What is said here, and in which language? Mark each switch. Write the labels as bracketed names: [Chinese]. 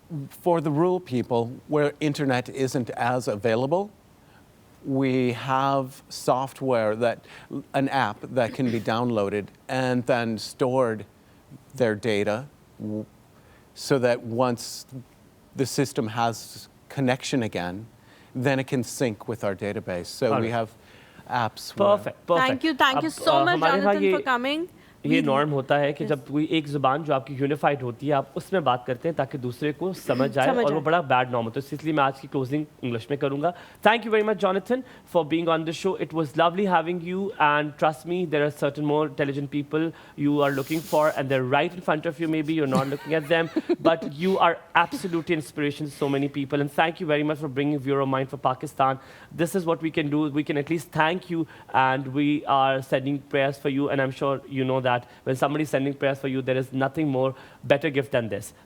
[English] For the rural people where internet isn't as available, we have software an app that can be downloaded and then stored their data so that once the system has connection again, then it can sync with our database. So we have apps. Perfect, perfect. Thank you so much, [Hindi] हमारे यहाँ [English] Jonathan, [Hindi] ये- [English] for coming. [Hindi] ये norm होता है कि जब कोई एक ज़ुबान जो आपकी यूनिफाइड होती है आप उसमें बात करते हैं ताकि दूसरे को समझ जाए और वो बड़ा बैड नॉर्म होता है, इसलिए मैं आज की क्लोजिंग इंग्लिश में करूँगा. [English] Thank you very much Jonathan for being on the show. It was lovely having you and trust me there are certain more intelligent people you are looking for and they're right in front of you. Maybe you're not looking at them, but you are absolutely inspiration to so many people. And thank you very much for bringing Vero Mind for Pakistan. This is what we can do. We can at least thank you, and we are sending prayers for you. And I'm sure you know that when somebody's sending prayers for you, there is nothing more better gift than this.